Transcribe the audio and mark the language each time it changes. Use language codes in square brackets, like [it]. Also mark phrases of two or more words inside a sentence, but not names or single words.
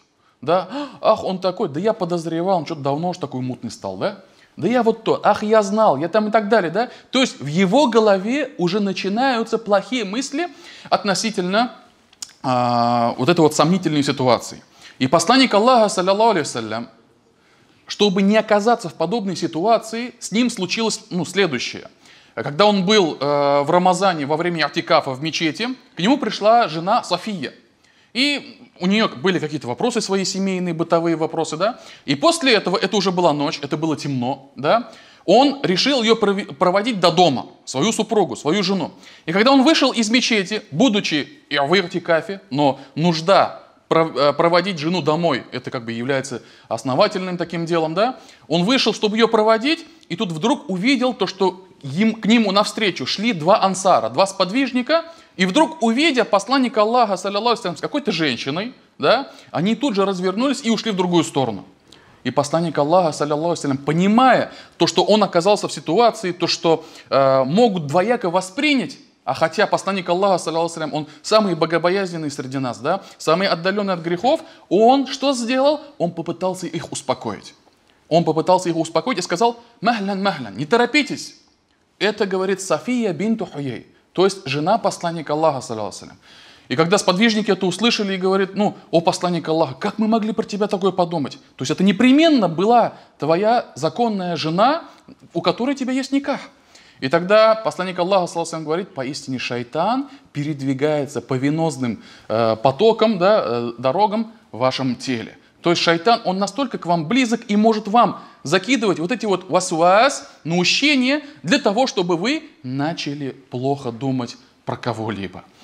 [ru] Да? Ах, он такой, да я подозревал, он что-то давно уж такой мутный стал, да? Да я вот то, ах, я знал, я там и так далее, да? То есть в его голове уже начинаются плохие мысли относительно вот этой вот сомнительной ситуации. И посланник Аллаха, [ar] صلى الله عليه وسلم, [ru] чтобы не оказаться в подобной ситуации, с ним случилось следующее. Когда он был в Рамазане во время атикафа в мечети, к нему пришла жена София. И у нее были какие-то вопросы свои семейные, бытовые вопросы, да. И после этого, это уже была ночь, это было темно, да. Он решил ее проводить до дома, свою супругу, свою жену. И когда он вышел из мечети, будучи в атикафе, но нужда проводить жену домой, это как бы является основательным таким делом, да. Он вышел, чтобы ее проводить, и тут вдруг увидел то, что к нему навстречу шли два ансара, два сподвижника, и вдруг, увидя посланника Аллаха, [ar] صلى الله عليه وسلم, [ru] с какой-то женщиной, да, они тут же развернулись и ушли в другую сторону. И посланник Аллаха, [ar] صلى الله عليه وسلم, [ru] понимая то, что он оказался в ситуации, то, что могут двояко воспринять, а хотя посланник Аллаха, [ar] صلى الله عليه وسلم, [ru] он самый богобоязненный среди нас, да, самый отдаленный от грехов, он что сделал? Он попытался их успокоить. Он попытался их успокоить и сказал: [ar] «مهلا مهلا, [ru] не торопитесь». Это говорит София бинту Хуей, то есть жена посланника Аллаха, [ar] صلى الله عليه وسلم. [ru] И когда сподвижники это услышали и говорят: «Ну, о посланник Аллаха, как мы могли про тебя такое подумать?» То есть это непременно была твоя законная жена, у которой у тебя есть никах. И тогда посланник Аллаха, [ar] صلى الله عليه وسلم, [ru] говорит: поистине шайтан передвигается по венозным потокам, да, дорогам в вашем теле. То есть шайтан, он настолько к вам близок и может вам закидывать вот эти вот васвас, наущения, для того, чтобы вы начали плохо думать про кого-либо.